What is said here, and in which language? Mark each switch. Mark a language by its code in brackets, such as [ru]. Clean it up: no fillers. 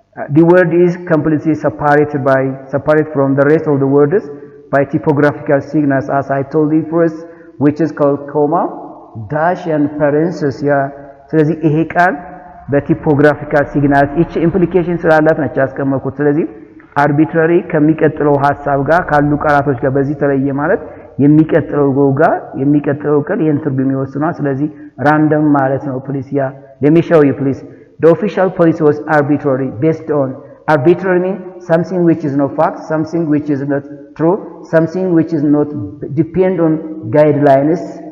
[en] The word is completely separated from the rest of the words by typographical signals, as I told you first, which is called comma, dash, and parenthesis. Yeah. [am] ስለዚህ ይሄ ቃል በቲፖግራፊካል ሲግናልስ እቺ ኢምፕሊኬሽን ስላላት ነች ያስቀመጥኩት። ስለዚህ አርቢትራሪ ከሚቀጥለው ሐሳብ ጋር ካሉ ቃላቶች ጋር በዚህ ተለየ ማለት የሚቀጥለው ቃል ይሄን ትርጉም ይወስናል። ስለዚህ ራንደም ማለት ነው። ፕሊዝ ያ [en] let me show you please. The official policy was arbitrary, based on arbitrary means something which is not fact, something which is not true, something which is not depend on guidelines.